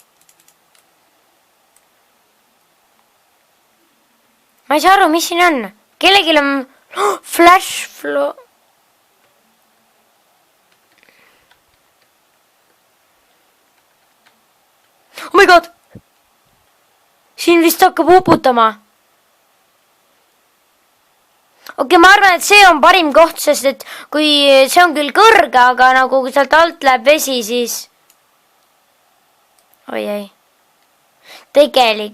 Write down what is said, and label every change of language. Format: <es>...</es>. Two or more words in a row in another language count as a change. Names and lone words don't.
<et>Ma ei saa aru, mis siin on. kellelgi on</et> <en>flash flow. Oh my god!</en> <et>Siin vist hakkab uputama. Okei, ma arvan, et see on parim koht, sest et kui see on küll kõrge, aga nagu kui sealt alt läheb vesi, siis... Oi, ei. Tegelik.</et>